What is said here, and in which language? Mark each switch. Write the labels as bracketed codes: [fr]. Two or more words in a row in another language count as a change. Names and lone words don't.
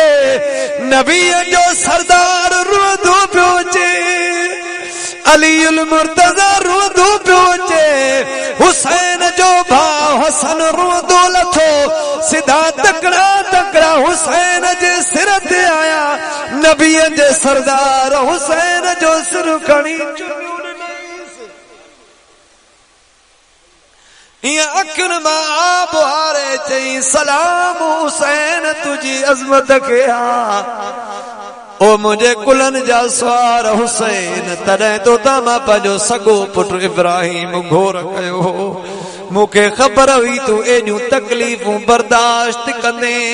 [sd] नबीअ जो सरदार रोदो पियो अचे अलीउल मुर्तज़ा रोदो पियो अचे हुसैन जो भाउ हसन रोदो लथो सिधा तकड़ा तकड़ा हुसैन जे सिर ते आया नबीअ जे सरदार हुसैन जो सिर खणी یہ اکھن ماں آب ہارے چئی سلام حسین تجھی عظمت کیا او مجھے کلن جا سوار حسین تڑے تو تما پنجو سگو پٹ ابراہیم گھور کیو مکھے خبر ہوئی تو اینیوں تکلیفوں برداشت کندے